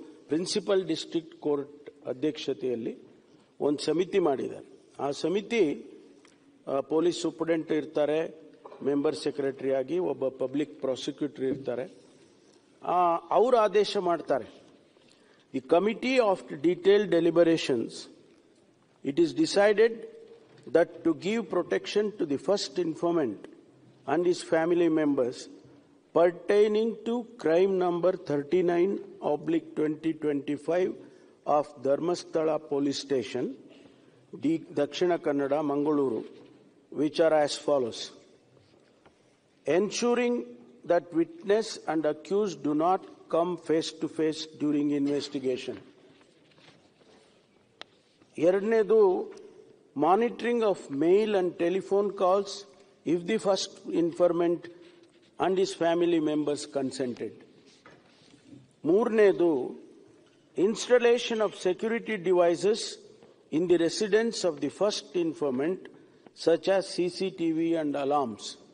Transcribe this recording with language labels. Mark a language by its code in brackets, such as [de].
[kn] Principal district court ಅಧ್ಯಕ್ಷತೆಯಲ್ಲಿ ಒಂದು ಸಮಿತಿ ಮಾಡಿದ್ದಾರೆ. ಆ ಸಮಿತಿ ಪೊಲೀಸ್ ಸೂಪರಿಂಟೆಂಡೆಂಟ್ ಇರ್ತಾರೆ, ಮೆಂಬರ್ ಸೆಕ್ರೆಟರಿ ಆಗಿ ಒಬ್ಬ ಪಬ್ಲಿಕ್ ಪ್ರಾಸಿಕ್ಯೂಟರ್ ಇರ್ತಾರೆ. ಅವರು ಆದೇಶ ಮಾಡ್ತಾರೆ, [en] The committee of detailed deliberations it is decided that to give protection to the first informant and his family members pertaining to crime number 39/2025 of Dharmasthala Police Station, Dakshina Kannada, Mangaluru, which are as follows: ensuring that witness and accused do not come face to face during investigation. [kn] ಎರಡನೇದು, [en] Monitoring of mail and telephone calls if the first informant and his family members consented. [kn] ಮೂರನೇದು, [en] Installation of security devices in the residence of the first informant such as CCTV and alarms.